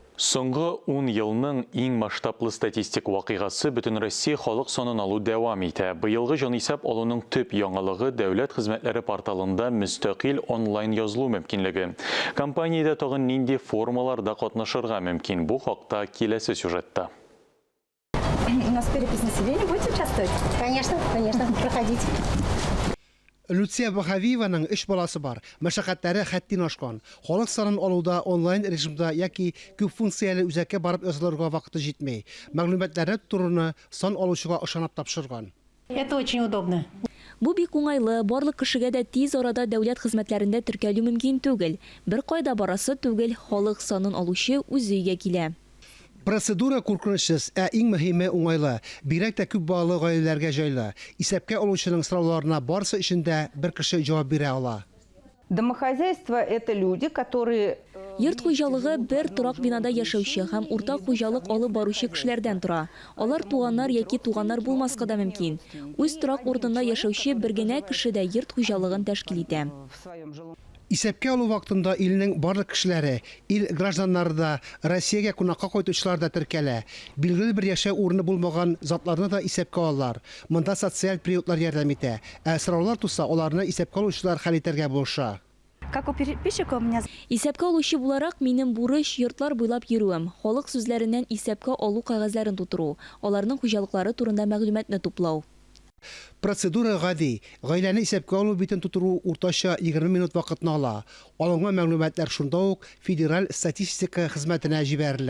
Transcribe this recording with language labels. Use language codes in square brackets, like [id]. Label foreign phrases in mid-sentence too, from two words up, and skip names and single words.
[tt] Соңғы 10 елның иң масштаблы статистик вакыйгасы бөтен Россия халык санын алу дәвам итә. Быелгы җанисәп алуның төп яңалыгы дәүләт хезмәтләре порталында мөстәкыйль онлайн язылу мөмкинлеге. Компаниядә тагын нинди формаларда катнашырга мөмкин? Бу хакта киләсе сюжетта. [ru] У нас перепись населения. Будете участвовать? Конечно, проходите. [tt] Люция Бахавиеваның 3 баласы бар. Мәшәкатьләре хәттин ашкан. Халык санын алуда онлайн режимда яки күп функцияле үзәккә барып язылырга вакыты җитмәй. Мәгълүматлары турыны сан алучыга ышанып тапшырган. [ru] Это очень удобно. [tt] Бу бик уңайлы, барлык кешегә дә тиз арада дәүләт хезмәтләрендә теркәлү мөмкин түгел. Бер кайда барасы түгел, халык санын алучы үзе өйгә килә. Процедура куркынычсыз, иң мөһиме уңайлы. Бирәк тә күп балалы гаиләләргә җайлы. Исәпкә алучының сорауларына барысы эчендә бер кеше җавап бирә ала. [ru] Домохозяйство – это люди, которые... [tt] Йорт хуҗалыгы бер торак бинада яшәүче һәм уртак хуҗалык алып баручы кешеләрдән тора. Алар туганнар яки туганнар булмаска да мөмкин. Үз торак урынында яшәүче бер генә кеше дә йорт хуҗалыгын тәшкил итә. Исәпкә алу вакытында илнең барлык кешеләре, ил гражданнары да, Россиягә кунакка кайтучылар да теркәлә. Билгеле бер яшәү урыны булмаган затларны да исәпкә алалар. Монда социаль приютлар ярдәм итә. Сораулар туса, аларны исәпкә алучылар хәл итәргә булыша. [ru] Как у переписчика у меня... [tt] Исәпкә алучы буларак минем бурыч йортлар буйлап йөрүем. Халык сүзләреннән исәпкә алу кагазларын тутыру, аларның хуҗалыклары турында мәгълүматны туплау. Процедура гади. Гаиләне исәпкә алу битен тутыру уртача 20 минут вакытны ала. Алынган мәгълүматлар шунда ук федераль статистика хезмәтенә җибәрелә.